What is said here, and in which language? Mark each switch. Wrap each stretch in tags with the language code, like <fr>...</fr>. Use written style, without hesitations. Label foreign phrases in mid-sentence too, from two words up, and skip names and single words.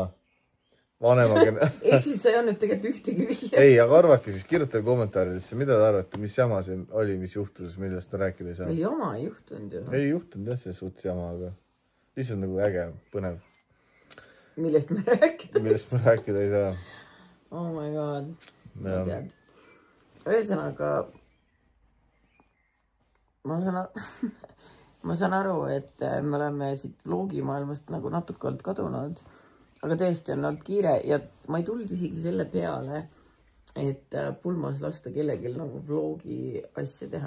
<et>Ehk siis sa ei olnud tegelikult ühtegi viia. Ei, aga arvake siis, kirjutage kommentaaridesse, mida te arvate, mis jama see oli, mis juhtus, millest ta rääkida ei saa. Meil jama ei juhtunud ju. Ei juhtunud jah, see suhtes jama, aga lihtsalt nagu äge, põnev. Millest me rääkida ei saa.</et> <en>Oh my god.</en> <et>Ma tead. Ühesõnaga, ma saan ma saan aru, et me oleme siit vlogimaailmast nagu natuke olnud kadunud, aga tõesti on olnud kiire ja ma ei tulnud isegi selle peale, et pulmas lasta kellelgi nagu vlogi asja teha.</et>